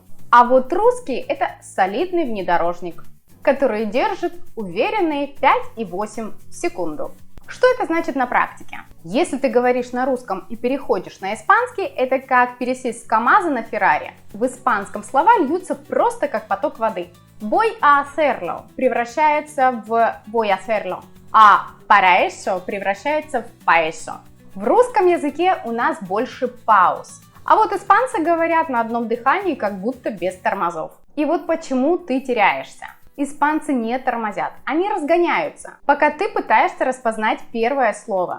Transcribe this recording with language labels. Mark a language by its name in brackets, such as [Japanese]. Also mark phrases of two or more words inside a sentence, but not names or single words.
[Russian] А вот русский – это солидный внедорожник, который держит уверенные 5,8 в секунду. Что это значит на практике? Если ты говоришь на русском и переходишь на испанский, это как пересесть с КамАЗа на Феррари. В испанском слова льются просто как поток воды. [Spanish] Voy a hacerlo [Russian] превращается в [Spanish] voy a hacerlo, [Russian] а [Spanish] para eso [Russian] превращается в [Spanish] pa eso. [Russian] В русском языке у нас больше пауз. А вот испанцы говорят на одном дыхании, как будто без тормозов. И вот почему ты теряешься. Испанцы не тормозят, они разгоняются, пока ты пытаешься распознать первое слово.